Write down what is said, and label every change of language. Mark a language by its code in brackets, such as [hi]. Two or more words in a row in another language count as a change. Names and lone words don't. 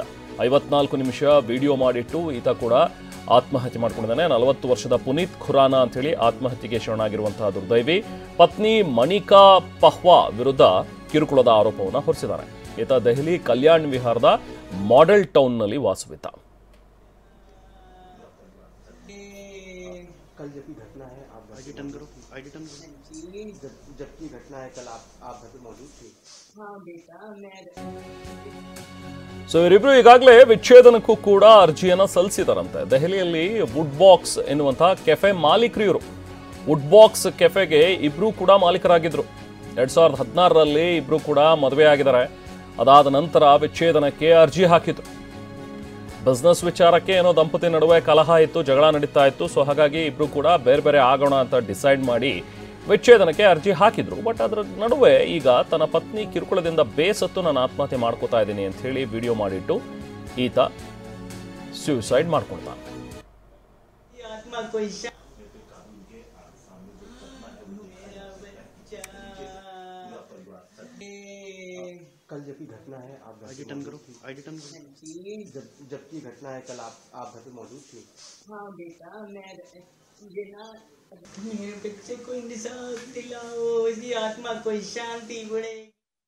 [kn] 54 ನಿಮಿಷ ವಿಡಿಯೋ ಮಾಡಿಟ್ಟು ಈತ ಕೂಡ ಆತ್ಮಹತ್ಯೆ ಮಾಡ್ಕೊಂಡಿದ್ದಾನೆ. 40 ವರ್ಷದ ಪುನೀತ್ ಖುರಾನ ಅಂತೇಳಿ ಆತ್ಮಹತ್ಯೆಗೆ ಶರಣಾಗಿರುವಂತಹ ದುರ್ದೈವಿ ಪತ್ನಿ ಮಣಿಕಾ ಪಹ್ವಾ ವಿರುದ್ಧ ಕಿರುಕುಳದ ಆರೋಪವನ್ನು ಹೊರಿಸಿದ್ದಾನೆ. ಈತ ದೆಹಲಿ ಕಲ್ಯಾಣ್ ವಿಹಾರದ ಮಾಡೆಲ್ ಟೌನ್ನಲ್ಲಿ ವಾಸವಿದ್ದ. [hi] कल जब की घटना है आप जब की घटना है कल आप घर पे मौजूद थे? हाँ बेटा मैं [kn] ಸೊ ಇವರಿಬ್ರು ಈಗಾಗಲೇ ವಿಚ್ಛೇದನಕ್ಕೂ ಕೂಡ ಅರ್ಜಿಯನ್ನು ಸಲ್ಲಿಸಿದಾರಂತೆ. ದೆಹಲಿಯಲ್ಲಿ ವುಡ್ ಬಾಕ್ಸ್ ಎನ್ನುವಂತಹ ಕೆಫೆ ಮಾಲೀಕರು ಇವರು. ವುಡ್ ಬಾಕ್ಸ್ ಕೆಫೆಗೆ ಇಬ್ರು ಕೂಡ ಮಾಲೀಕರಾಗಿದ್ರು. 2016ರಲ್ಲಿ ಇಬ್ರು ಕೂಡ ಮದುವೆ ಆಗಿದ್ದಾರೆ. ಅದಾದ ನಂತರ ವಿಚ್ಛೇದನಕ್ಕೆ ಅರ್ಜಿ ಹಾಕಿದ್ರು. ಬಿಸ್ನೆಸ್ ವಿಚಾರಕ್ಕೆ ಏನೋ ದಂಪತಿ ನಡುವೆ ಕಲಹ ಇತ್ತು, ಜಗಳ ನಡೀತಾ ಇತ್ತು. ಸೊ ಹಾಗಾಗಿ ಇಬ್ರು ಕೂಡ ಬೇರೆ ಬೇರೆ ಆಗೋಣ ಅಂತ ಡಿಸೈಡ್ ಮಾಡಿ ವಿಚ್ಛೇದನಕ್ಕೆ ಅರ್ಜಿ ಹಾಕಿದ್ರು. ಬಟ್ ಅದರ ನಡುವೆ ಈಗ ತನ್ನ ಪತ್ನಿ ಕಿರುಕುಳದಿಂದ ಬೇಸತ್ತು ನಾನು ಆತ್ಮಹತ್ಯೆ ಮಾಡ್ಕೋತಾ ಇದ್ದೀನಿ ಅಂತ ಹೇಳಿ ವಿಡಿಯೋ ಮಾಡಿಟ್ಟು ಈತ ಸ್ಯೂಸೈಡ್ ಮಾಡ್ಕೊಳ್ತಾನೆ. [hi] कल जब की घटना है आप जब की घटना है कल आप घर पे मौजूद थे? हाँ बेटा मैं ये ना मेरे बच्चे को इंसाफ दिलाओ, इसकी आत्मा को शांति बढ़े।